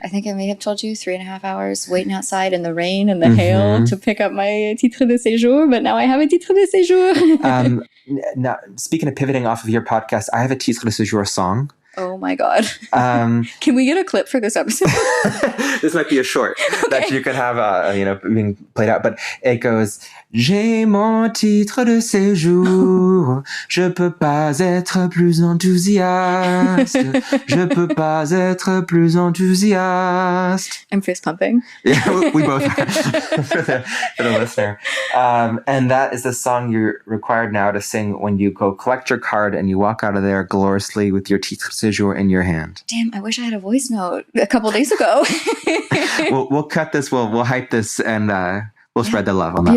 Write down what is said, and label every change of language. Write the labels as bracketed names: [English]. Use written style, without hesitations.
[English] I think I may have told you 3.5 hours waiting outside in the rain and the hail to pick up my titre de séjour, but now I have a titre de séjour. Now, speaking of pivoting off of your podcast, I have a titre de séjour song. Oh my God. Can we get a clip for this episode? This might be a short that you can have, being played out. But it goes, [French] J'ai mon titre de séjour, je peux pas être plus enthousiaste, je peux pas être plus enthousiaste. [English] I'm fist pumping. Yeah, we both are for the listener. And that is the song you're required now to sing when you go collect your card and you walk out of there gloriously with your titre de séjour in your hand. Damn, I wish I had a voice note a couple days ago. We'll cut this, we'll hype this, and we'll spread the love on that one.